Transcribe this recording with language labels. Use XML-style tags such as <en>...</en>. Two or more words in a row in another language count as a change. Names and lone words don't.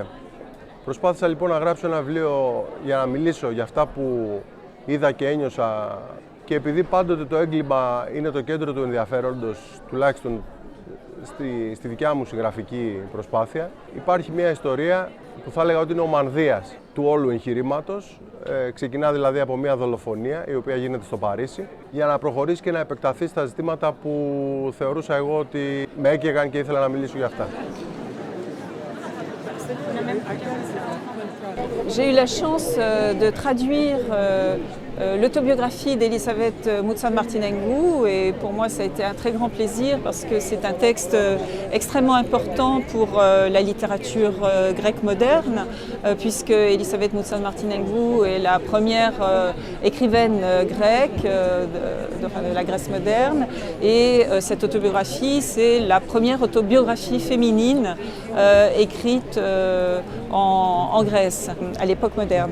<el>Προσπάθησα λοιπόν να γράψω ένα βιβλίο για να μιλήσω για αυτά που είδα και ένιωσα και επειδή πάντοτε το έγκλημα είναι το κέντρο του ενδιαφέροντος, τουλάχιστον στη δικιά μου συγγραφική προσπάθεια, υπάρχει μια ιστορία που θα έλεγα ότι είναι ο μανδύας του όλου εγχειρήματος. Ξεκινά δηλαδή από μια δολοφονία η οποία γίνεται στο Παρίσι για να προχωρήσει και να επεκταθεί στα ζητήματα που θεωρούσα εγώ ότι με έκαιγαν και ήθελα να μιλήσω για αυτά.</el> <fr>J'ai eu la chance de traduire l'autobiographie d'Elisabeth Moutsad-Martinengo et pour moi ça a été un très grand plaisir parce que c'est un texte extrêmement important pour la littérature grecque moderne puisque Elisabeth Moutsad-Martinengo est la première écrivaine grecque de la Grèce moderne et cette autobiographie c'est la première autobiographie féminine écrite en Grèce à l'époque moderne.</fr>